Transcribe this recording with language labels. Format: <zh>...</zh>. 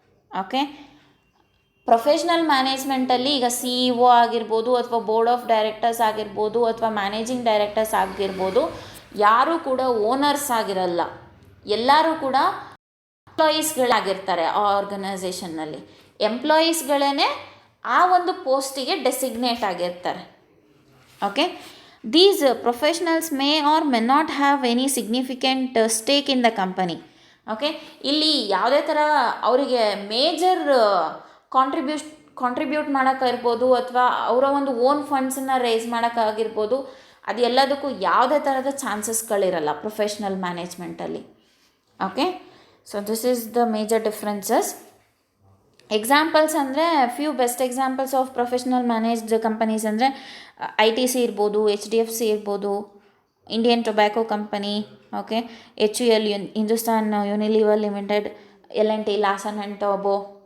<kn>Okay, professional ಮ್ಯಾನೇಜ್ಮೆಂಟಲ್ಲಿ ಈಗ CEO ಆಗಿರ್ಬೋದು ಅಥವಾ ಬೋರ್ಡ್ ಆಫ್ ಡೈರೆಕ್ಟರ್ಸ್ ಆಗಿರ್ಬೋದು ಅಥವಾ ಮ್ಯಾನೇಜಿಂಗ್ ಡೈರೆಕ್ಟರ್ಸ್ ಆಗಿರ್ಬೋದು, ಯಾರೂ ಕೂಡ ಓನರ್ಸ್ ಆಗಿರಲ್ಲ, ಎಲ್ಲರೂ ಕೂಡ ಎಂಪ್ಲಾಯೀಸ್ಗಳಾಗಿರ್ತಾರೆ. ಆ ಆರ್ಗನೈಸೇಷನ್ನಲ್ಲಿ ಎಂಪ್ಲಾಯೀಸ್ಗಳೇ ಆ ಒಂದು ಪೋಸ್ಟಿಗೆ ಡೆಸಿಗ್ನೇಟ್ ಆಗಿರ್ತಾರೆ. Okay,</kn> <en>These professionals may or may not have any significant stake in the company.</en> <kn>Okay, ಇಲ್ಲಿ ಯಾವುದೇ ಥರ ಅವರಿಗೆ ಮೇಜರ್ ಕಾಂಟ್ರಿಬ್ಯೂಟ್ ಮಾಡೋಕ್ಕಿರ್ಬೋದು ಅಥವಾ ಅವರ ಒಂದು ಓನ್ ಫಂಡ್ಸನ್ನು ರೇಸ್ ಮಾಡೋಕ್ಕಾಗಿರ್ಬೋದು, ಅದು ಎಲ್ಲದಕ್ಕೂ ಯಾವುದೇ ಥರದ ಚಾನ್ಸಸ್ಗಳಿರಲ್ಲ professional ಮ್ಯಾನೇಜ್ಮೆಂಟಲ್ಲಿ.</kn> <en>Okay, so this is the major differences. Examples ಅಂದರೆ few best examples of professional managed companies ಅಂದರೆ ITC ಇರ್ಬೋದು, HDFC ಇರ್ಬೋದು, Indian tobacco company, okay, HUL Hindustan Unilever limited, L&T Larsen and Toubro.</en>